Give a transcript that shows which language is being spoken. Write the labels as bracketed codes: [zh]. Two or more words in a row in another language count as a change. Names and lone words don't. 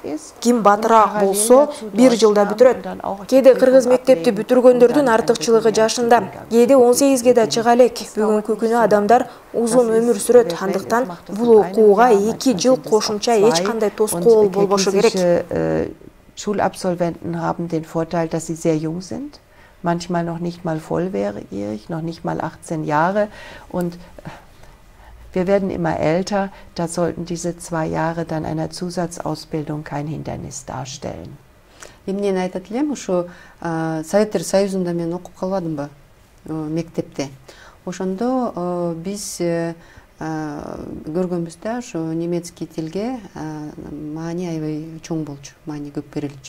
[ky] Ким батыраак болсо, бир жылда бүтүрөт. Кээде кыргыз мектепти бүтүргөндөрдүн артыкчылыгы жашында, кээде 18ге да чыга элек. Бүгүнкү күнү адамдар узун өмүр сүрөт. Андыктан бул окууга 2 жыл кошумча эч кандай тоскоол болбошу керек. [de] Schulabsolventen haben den Vorteil, dass sie sehr jung sind, manchmal noch nicht mal volljährig, noch nicht mal 18 Jahre und wir werden immer älter, da sollten diese 2 Jahre dann einer Zusatzausbildung kein Hindernis darstellen. [ky] Эмне айтат элем, ушу Советтер Союзунда мен окуп калбадымбы мектепте. Ошондо биз көргөнбүз да, ушу немецкий тилге маани аябай чоң болчу, маани көп берилчү.